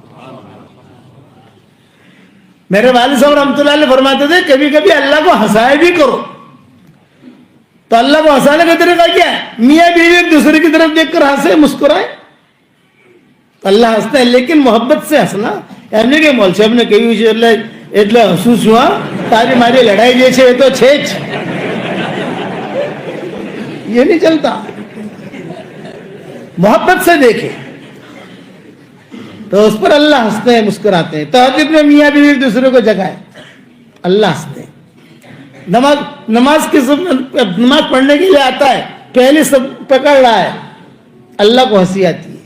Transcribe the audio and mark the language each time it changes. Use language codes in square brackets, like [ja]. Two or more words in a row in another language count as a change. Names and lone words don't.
[ur] میرے والد صاحب رحمۃ اللہ علیہ فرماتے تھے کبھی کبھی اللہ کو ہنسایا بھی کرو. تو اللہ کو ہنسانے کا طریقہ کیا ہے؟ میاں بیوی ایک دوسرے کی طرف دیکھ کر ہنسے, مسکرائے, اللہ ہنستا ہے, لیکن محبت سے ہنسنا. یعنی کہ مول صاحب نے کہی [gu] એટલે હસું છું તારી મારી લડાઈ જે છે એ તો છે જ, [ur] یہ نہیں چلتا. محبت سے دیکھے تو اس پر اللہ ہنستے ہیں, مسکراتے ہیں. تہجد میں میاں بیوی ایک دوسرے کو جگائے, اللہ ہنستے ہیں. نماز پڑھنے کے لیے آتا ہے, پہلے سب پکڑ رہا ہے, اللہ کو ہنسی آتی ہے.